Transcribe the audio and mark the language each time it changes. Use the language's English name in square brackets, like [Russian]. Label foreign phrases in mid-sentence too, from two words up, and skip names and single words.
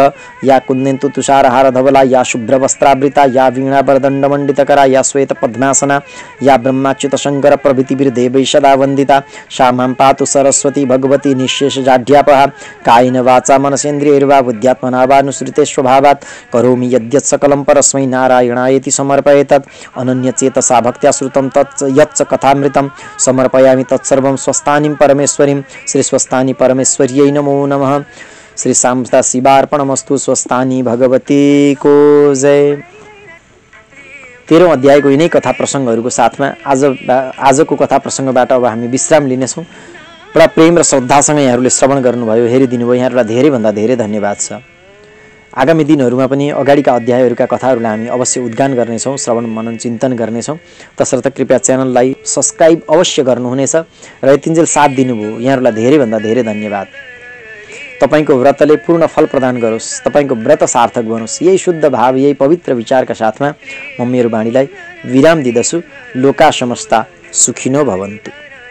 [Sanskrit] या कुन्देन्तु तुषारहार धवला या शुभ्रवस्त्रावृता या वीणा वरदण्डमण्डितकरा या श्वेत पद्मासना या ब्रह्माच्युत शंकर प्रभृतिभिर्देवैः सदा वन्दिता सा मां पातु सरस्वती भगवती निःशेषजाढ्यापहा कायेन वाचा मनसेन्द्रियैर्वा बुद्ध्यात्मना वा नुसृते स्वभावात् करोमि यद्यत् सकलं परस्मै नारायणायेति समर्पयेतत् अनन्यचेतसा भक्त्या श्रुतं तत् यच्च कथामृतं समर्पयामि तत्सर्वं स्वस्थानीं परमेश्वरीं श्री स्वस्थानी परमेश्वर्यै नमो नमः। श्री शांता शिवार्पणमस्तु। [Nepali] स्वस्थानी भगवती को जय। 13औं अध्यायको यिनै कथा प्रसङ्गहरूको साथमा आजको कथा प्रसङ्गबाट अब हामी विश्राम लिनेछौँ। बडा प्रेम र श्रद्धासँग यहाँहरूले श्रवण गर्नुभयो, हेरिदिनुभयो, यहाँहरूलाई धेरैभन्दा धेरै धन्यवाद छ। आगामी दिनहरूमा पनि अगाडिका अध्यायहरूका कथाहरूलाई हामी अवश्य उद्गान गर्नेछौँ, श्रवण मनन चिन्तन गर्नेछौँ। तसर्थ कृपया च्यानललाई सब्स्क्राइब अवश्य गर्नुहुनेछ र यतिन्जेल साथ दिनुभयो यहाँहरूलाई धेरैभन्दा धेरै धन्यवाद। तपाईको व्रतले पूर्ण फल प्रदान गरोस्, तपाईको व्रत सार्थक बनोस्। यही शुद्ध भाव, यही पवित्र विचारका साथमा म मेरो वाणीलाई विराम दिदछु। [Sanskrit] लोका समस्ता सुखिनो भवन्तु।